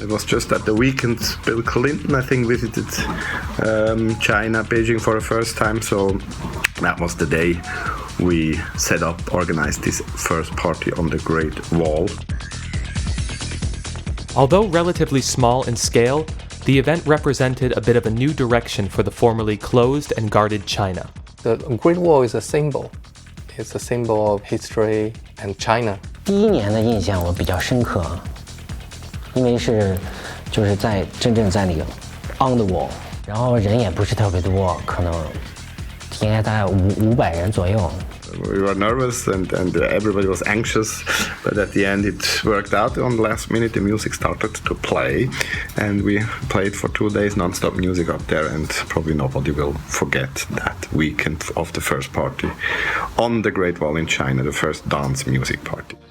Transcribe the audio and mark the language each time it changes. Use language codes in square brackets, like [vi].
[en] It was just at the weekend Bill Clinton, I think, visited China, Beijing for the first time, so that was the day we organized this first party on the Great Wall. Although relatively small in scale, the event represented a bit of a new direction for the formerly closed and guarded China. The Great Wall is a symbol. It's a symbol of history and China. [zh] 第一年的印象我比较深刻，因为就是真正在那个 [en] on the wall， [zh] 然后人也不是特别多，可能应该大概500人左右。 [en] We were nervous and everybody was anxious, but at the end it worked out. On the last minute the music started to play, and we played for 2 days non-stop music up there, and probably nobody will forget that weekend of the first party on the Great Wall in China, the first dance music party.